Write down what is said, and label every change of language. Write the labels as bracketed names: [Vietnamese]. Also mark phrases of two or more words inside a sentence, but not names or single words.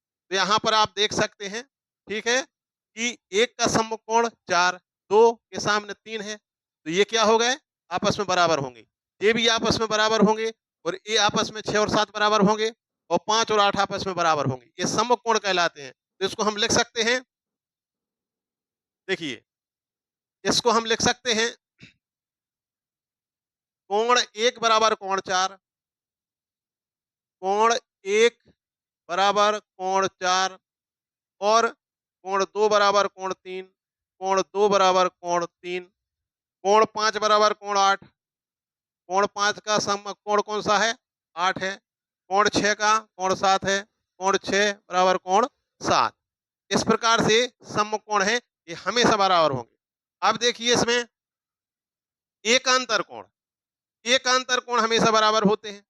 [Hindi] तो यहाँ पर आप देख सकते हैं, ठीक है, कि एक का सम्मुख कोण 4, 2 के सामने 3 है, तो ये क्या हो गए, आपस में बराबर होंगे। ये भी आपस में बराबर होंगे, और ये आपस में 6 और 7 बराबर होंगे, और 5 और 8 आपस में बराबर होंगे। ये सम्मुख कोण कहलाते हैं। तो इसको हम लिख सकते हैं, देखिए इसको हम लिख सकते हैं कोण 1 बराबर कोण 4, कोण 1 बराबर कोण 4, और कोण 2 बराबर कोण 3, कोण 2 बराबर कोण 3, कोण 5 बराबर कोण 8, कोण 5 का सम्मुख कोण कौन सा है, 8 है, कोण 6 का कोण 7 है, कोण 6 बराबर कोण 7। इस प्रकार से सम्मुख कोण है, ये हमेशा बराबर होंगे। अब देखिए इसमें एकांतर कोण, एकांतर कोण हमेशा बराबर होते हैं।